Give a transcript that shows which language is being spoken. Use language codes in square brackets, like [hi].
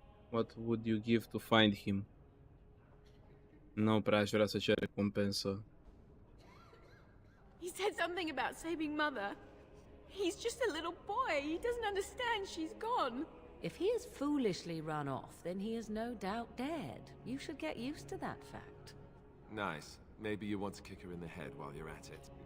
[en] What would you give to find him? [ro] Nu prea aș vrea să cer recompensă. [en] He said something about saving Mother. He's just a little boy. He doesn't understand she's gone. If he is foolishly run off, then he is no doubt dead. You should get used to that fact. Nice. Maybe you want to kick her in the head while you're at it.